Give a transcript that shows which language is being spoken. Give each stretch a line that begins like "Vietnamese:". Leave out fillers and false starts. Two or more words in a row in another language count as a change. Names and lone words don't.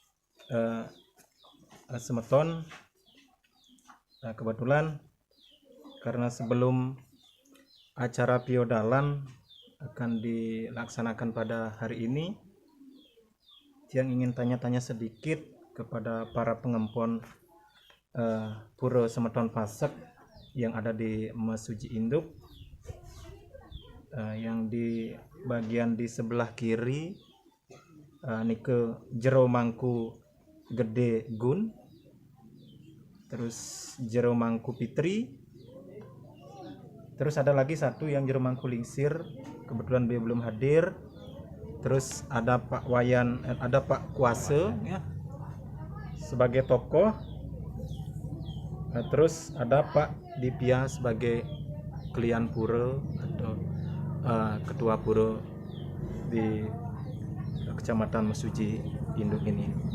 Indonesian: Semeton kebetulan karena sebelum acara piodalan akan dilaksanakan pada hari ini, Tiang ingin tanya-tanya sedikit kepada para pengempon Pura Semeton Pasek yang ada di Mesuji Induk, yang di bagian di sebelah kiri nike jero mangku gede gun, terus jero mangku pitri, terus ada lagi satu yang jero mangku lingsir, kebetulan dia belum hadir. Terus ada Pak Wayan, ada Pak Kuase ya, sebagai tokoh. Terus ada Pak Dipia sebagai Klian Pura atau ketua pura di Kecamatan Mesuji Induk ini.